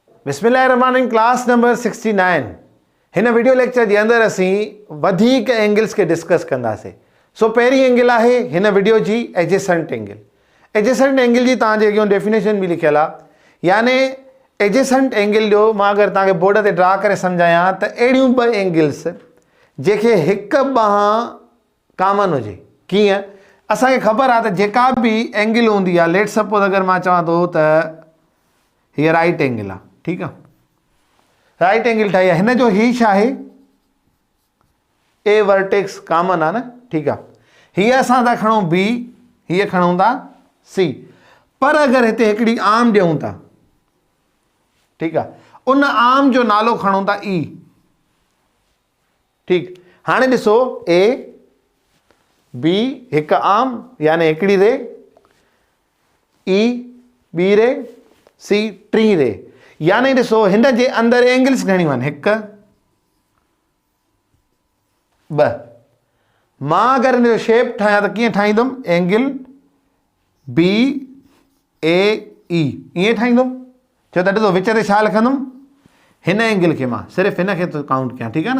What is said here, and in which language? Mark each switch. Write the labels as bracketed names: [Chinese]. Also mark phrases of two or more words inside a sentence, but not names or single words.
[Sindhi] बिस्मिल्लाहिर्रहमानिर्रहीम क्लास नंबर 69 हिन [English] video lecture [Sindhi] जे अंदर असीं वधीक एंगल्स के डिस्कस कंदासीं। सो पहिरीं एंगल आहे हिन वीडियो जी [English] adjacent angle. adjacent angle [Sindhi] जी तव्हांजे अॻियां डेफिनेशन बि लिखियल आहे, यानी [English] adjacent angle [Sindhi] जो मां अगरि तव्हांखे बोर्ड ते ड्रा करे सम्झायां त अहिड़ियूं ॿ एंगल्स जंहिंखे हिकु ॿांह कॉमन हुजे। कीअं? असांखे ख़बर आहे त जेका बि एंगल हूंदी आहे, [English] let suppose [Sindhi] अगरि मां चवां थो त हीअ [English] right angle [Sindhi] आहे, [Hindi] ठीक है, [English] right angle [Sindhi] ठाही है, जो ही छा है ए वर्टेक्स कॉमन है ना, [Hindi] ठीक है, [Sindhi] ही असां था खणो बी, ही खणूं था सी, पर अगर इतने एकड़ी आर्म ॾियूं था, [Hindi] ठीक है, [Sindhi] उन आर्म जो नालो खणूं था ई। ठीक, हाणे ॾिसो ए बी एक आर्म यानी एकड़ी रे, ई बी रे, सी टी रे, यानी ॾिसो हिन जे अंदर एंगल्स घणियूं आहिनि, हिकु ॿ। मां अगरि हिन जो शेप ठाहियां त कीअं ठाहींदुमि, एंगल बी ए ई ईअं ठाहींदुमि। छो त ॾिसो विच ते छा लिखंदुमि, हिन एंगल खे मां सिर्फ़ु हिन खे थो काउंट कयां, ठीकु आहे न।